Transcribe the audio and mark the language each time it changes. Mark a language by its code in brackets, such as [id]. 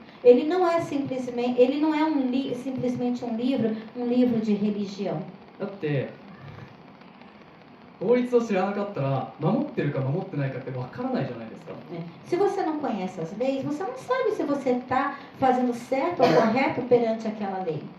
[pt] Ele não é simplesmente um livro de religião. [ja] だって法律を知らなかったら守ってるか守ってないかってわからないじゃないですか。 [pt] Se você não conhece as leis, você não sabe se você está fazendo certo ou correto perante aquela lei.